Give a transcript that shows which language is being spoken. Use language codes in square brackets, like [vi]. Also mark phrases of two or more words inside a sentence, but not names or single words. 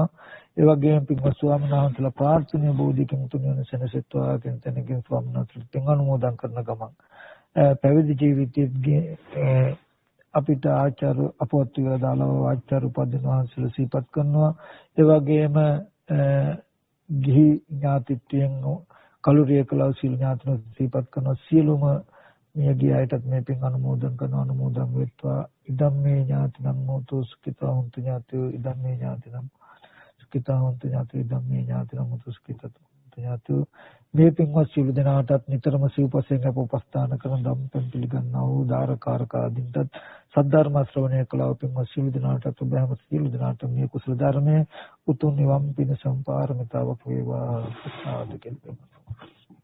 [si] ඒ වගේම පින්වත් ස්වාමීන් වහන්සේලා ප්‍රාර්ථනීය බෝධියකින් තුන් වෙන සෙනසෙත්වා කියන තැනකින් ස්වාමීන් වහන්සේලා පින් අනුමෝදන් කරන ගමන් පැවිදි ජීවිතයේ අපිට ආචාර්ය අපවත් වේලා දාලා ආචාර්ය උපදින වහන්සේලා සිහිපත් කරනවා. ඒ වගේම ගිහි ඥාතිත්වයෙන් කලුරිය කලාව සීල ඥාතින සිහිපත් කරන සියලුම මේ ගිය අයටත් මේ පින් අනුමෝදන් කරන අනුමෝදන් වෙත්වා. [pi] ඉදම්මේ ඥාතිනම් මොතු සුඛිතා හොන්තු ඥාතියෝ ඉදම්මේ ඥාතිනම් සුඛිතා හොන්තු ඥාතියෝ ඉදම්මේ ඥාතිනම් මොතු සුඛිතා හොන්තු ඥාතියෝ. [si] මේ පින්වත් සියලු දෙනාටත් නිතරම සිව්පසෙන් අප උපස්ථාන කරන ධම්පෙන් පිළිගන්නා වූ දාරකාරක ආදීන්ටත් සද්ධර්ම ශ්‍රවණය කළා වූ පින්වත් සියලු දෙනාටත් ඔබ හැම සියලු දෙනාට මේ කුසල ධර්මයේ උතුම් නිවන් පිණ සම්පාරමිතාවක් වේවා සාදු කියලා.